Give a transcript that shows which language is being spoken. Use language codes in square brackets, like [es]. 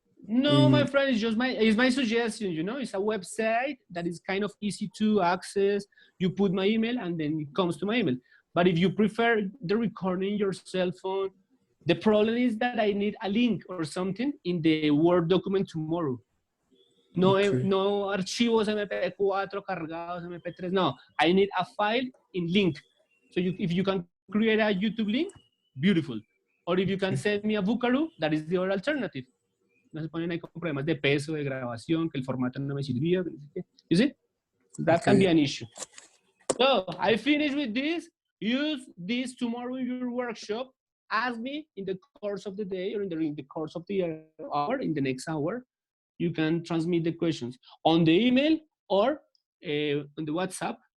[en] No, my friend, it's my suggestion, you know, it's a website that is kind of easy to access. You put my email and then it comes to my email. But if you prefer the recording your cell phone, The problem is that I need a link or something in the Word document tomorrow. No, Okay. [es] no archivos MP4 cargados, MP3. [en] No, I need a file in link. So if you can create a YouTube link, beautiful. Or if you can send me a Bookaroo, that is the other alternative. [es] No se ponen ahí con problemas de peso, de grabación, que el formato no me sirvió. [en] You see? That can be an issue. So I finish with this. Use this tomorrow in your workshop. Ask me in the course of the day or in the course of the hour, in the next hour. You can transmit the questions on the email or on the WhatsApp.